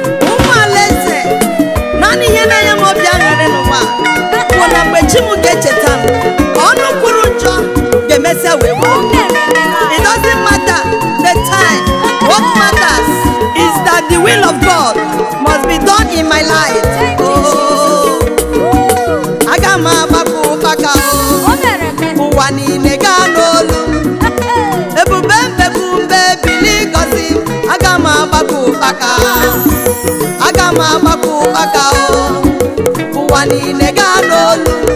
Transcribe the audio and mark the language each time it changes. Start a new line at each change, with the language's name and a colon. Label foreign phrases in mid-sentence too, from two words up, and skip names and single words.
Igbo: Ụmụ alaeze, naanị ihe na-enye m obi aṅụrị n'ụwa bụ na mgbe chi m ga-echeta m, ọnụ kwuru njọ ga-emesịa wee kwuo.
English: It doesn't matter the time. What matters is that the will of God must be done in my life.
Igbo: Oh, aga m agbapụ ụkpaka, ụwa niile gaa n'olu. Ebube mbepụ mbe bili gọzi, aga m agbapụ ụkpaka, aga m agbapụ ụkpaka, ụwa niile gaa n'olu.